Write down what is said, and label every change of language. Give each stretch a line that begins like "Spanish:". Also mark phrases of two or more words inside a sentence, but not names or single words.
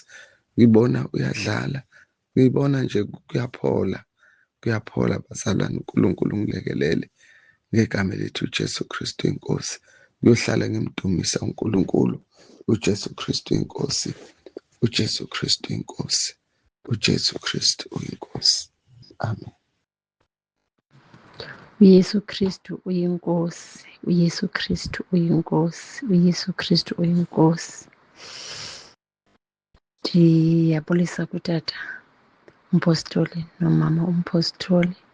Zulu: Ngibona uyadlala, ngibona nje kuyaphola bazalwane. uNkulunkulu ngilekelele ngegama elithi uJesu Kristu inkosi. Ngiyohlala ngimdumisa uNkulunkulu, uJesu Kristu inkosi, uJesu Kristu inkosi, uJesu Kristu uyinkosi. Amen.
Xhosa: uYesu Kristu uyinkosi, uYesu Kristu uyinkosi, uYesu Kristu uyinkosi. Ndiyabulisa kutata umpostoli nomama umpostoli.